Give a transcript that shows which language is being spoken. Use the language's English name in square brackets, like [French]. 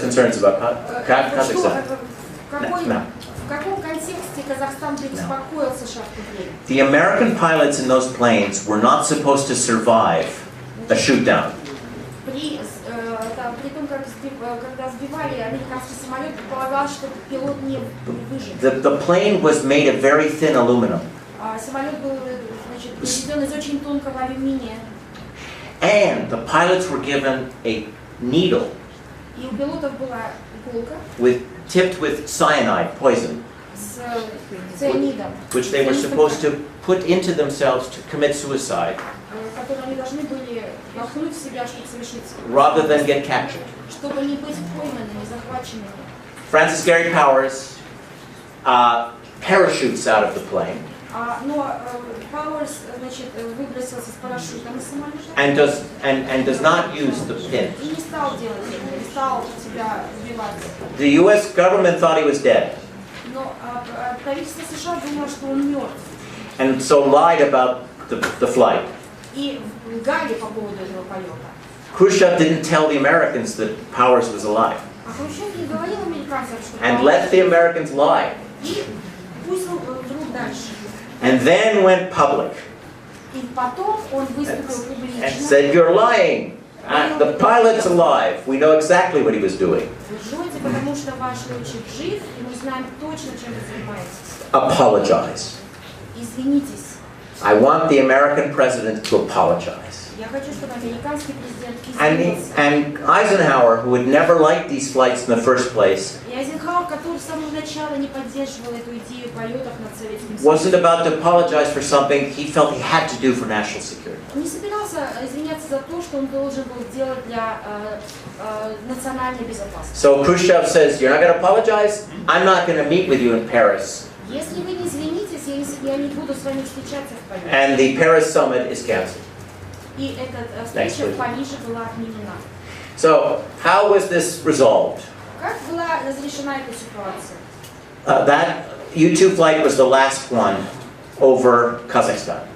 [English] concerns about Kazakhstan. [Russian] в каком контексте Казахстан беспокоил США в то время? [English] The American pilots in those planes were not supposed to survive a shoot-down. [Russian] При том, когда сбивали американский самолет, предполагалось, что пилот не выживет. [English] The plane was made of very thin aluminum. [Russian] Самолет был, произведен из очень тонкого алюминия. [English] And the pilots were given a needle [Russian] И у пилотов была иголка [English] tipped with cyanide, poison, [Russian] с цианидом, [English] which they were supposed to put into themselves to commit suicide, [Russian] который они должны были вдохнуть в себя, чтобы совершить, [English] rather than get captured. [Russian] чтобы не быть пойманными, захваченными. [English] Francis Gary Powers parachutes out of the plane [Russian] Но Пауэрс, выбросился с парашютом из самолета [English] and does not use the pin. [Russian] и не стал делать это, не стал себя сбивать. [English] The U.S. government thought he was dead, [Russian] Но правительство США думало, что он мертв, [English] and so lied about the flight. [Russian] и лгали по поводу этого полета. [English] Khrushchev didn't tell the Americans that Powers was alive, [Russian] Хрущев не говорил американцам, что [English] and let the Americans lie, [Russian] и пусть вдруг дальше. [English] and then went public [Russian] И потом он выступил [English] and [Russian] публично. [English] said, "You're lying. The pilot's alive. We know exactly what he was doing." [Russian] Вы лжете, потому что ваш летчик жив, и мы знаем точно, чем вы занимаетесь. [English] Apologize. [Russian] Извинитесь. [English] I want the American president to apologize. [Russian] Я хочу, чтобы американский президент извинился. [English] And Eisenhower, who had never liked these flights in the first place, [Russian] И Айзенхауэр, который с самого начала не поддерживал эту идею полетов над Советским [English] wasn't [Russian] Союзом, [English] about to apologize for something he felt he had to do for national security. [Russian] не собирался извиняться за то, что он должен был делать для национальной безопасности. [English] So Khrushchev says, "You're not going to apologize? I'm not going to meet with you in Paris." [Russian] Если вы не извинитесь, я не буду с вами встречаться в Париже. [English] And the Paris summit is canceled. [Russian] И эта встреча в Париже была отменена. [English] So how was this resolved? [Russian] Как была разрешена эта ситуация? [English] That U-2 flight was the last one over Kazakhstan.